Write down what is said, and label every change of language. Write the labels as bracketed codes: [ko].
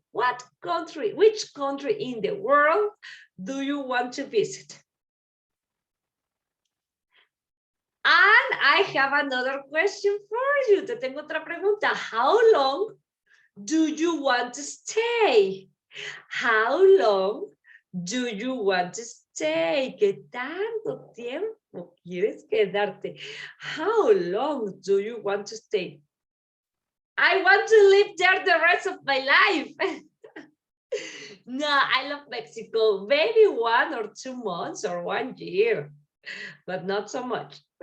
[en] What country, which country in the world do you want to visit? And I have another question for you. [es] Te tengo otra pregunta. [en] How long do you want to stay? How long do you want to stay? [es] ¿Qué tanto tiempo quieres quedarte? [en] How long do you want to stay? I want to live there the rest of my life. No, I love Mexico. Maybe 1 or 2 months or 1 year, but not so much.